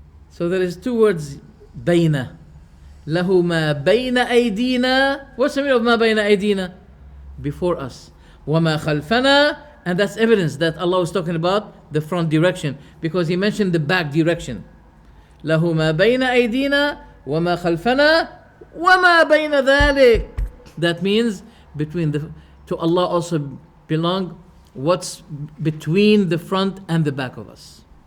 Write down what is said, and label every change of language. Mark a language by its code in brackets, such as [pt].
[en] So there is two words, bayna. [ar] له ما بين أيدينا. [en] What's the meaning of [ar] ما بين أيدينا? [en] Before us. [ar] وما خلفنا. [en] And that's evidence that Allah was talking about the front direction, because He mentioned the back direction. [ar] له ما بين أيدينا وما خلفنا وما بين ذلك. [en] That means to Allah also belong what's between the front and the back of us.